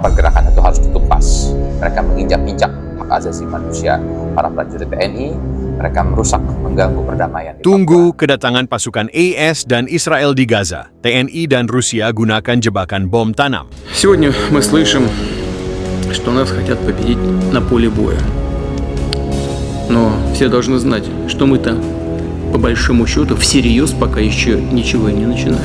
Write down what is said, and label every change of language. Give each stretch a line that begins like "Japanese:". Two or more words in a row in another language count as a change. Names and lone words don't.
Indonesian: pergerakan itu harus ditumpas. Mereka menginjak-injak hak asasi manusia para prajurit TNI, mereka merusak, mengganggu perdamaian di Tunggu kedatangan pasukan AS dan Israel di Gaza. TNI dan Rusia gunakan jebakan bom tanam.
Russian: Сегодня мы слышим, что нас хотят победить на поле боя. Но все должны знать, что мы-то, по большому счету, всерьез пока еще ничего и не начинали.